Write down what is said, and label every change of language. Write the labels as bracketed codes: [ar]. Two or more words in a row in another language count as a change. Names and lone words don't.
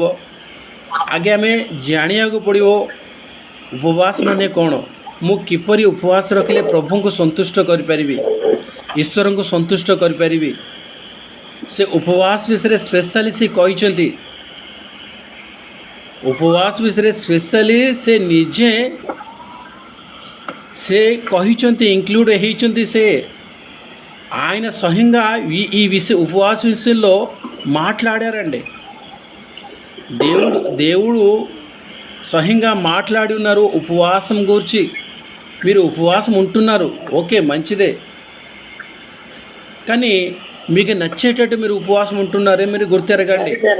[or] ଆଗେ ଆମେ ଜାଣିବାକୁ ପଡ଼ିବ ଉପବାସ ମାନେ କ'ଣ, ମୁଁ କିପରି ଉପବାସ ରଖିଲେ ପ୍ରଭୁଙ୍କୁ ସନ୍ତୁଷ୍ଟ କରିପାରିବି, ଈଶ୍ୱରଙ୍କୁ ସନ୍ତୁଷ୍ଟ କରିପାରିବି। ସେ ଉପବାସ ବିଷୟରେ ସ୍ପେଶାଲି ସେ କହିଛନ୍ତି, ଉପବାସ ବିଷୟରେ ସ୍ପେଶାଲି ସେ ନିଜେ ସେ କହିଛନ୍ତି, ఇంక్లూడ్ ହେଇଛନ୍ତି। [te] ସେ ఆయన స్వయంగా ఈ ఉపవాస విషయంలో మాట్లాడారండి। దేవుడు స్వయంగా మాట్లాడి ఉన్నారు ఉపవాసం గురించి। మీరు ఉపవాసం ఉంటున్నారు, ఓకే మంచిదే, కానీ మీకు నచ్చేటట్టు మీరు ఉపవాసం ఉంటున్నారే మీరు గుర్తెరగండి।